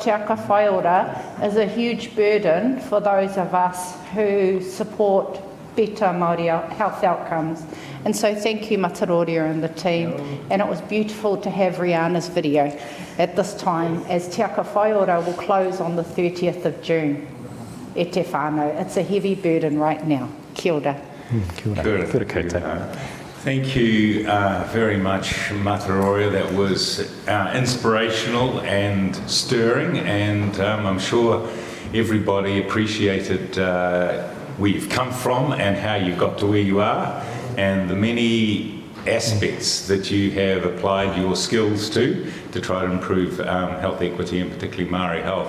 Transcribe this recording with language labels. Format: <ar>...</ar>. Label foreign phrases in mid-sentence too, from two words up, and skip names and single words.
<en>Te Aka Whai Ora is a huge burden for those of us who support better Māori health outcomes. And so thank you Mataroria and the team. And it was beautiful to have Rihanna's video at this time, as Te Aka Whai Ora will close on the 30th of June.</en> <mi>E te whānau.</mi> <en>It's a heavy burden right now.</en> <mi>Kia ora. Kia ora. Kia ora koutou.</mi> <en>Thank you very much, Mataroria. That was inspirational and stirring, and I'm sure everybody appreciated where you've come from and how you got to where you are, and the many aspects that you have applied your skills to try to improve health equity, and particularly Māori health.</en>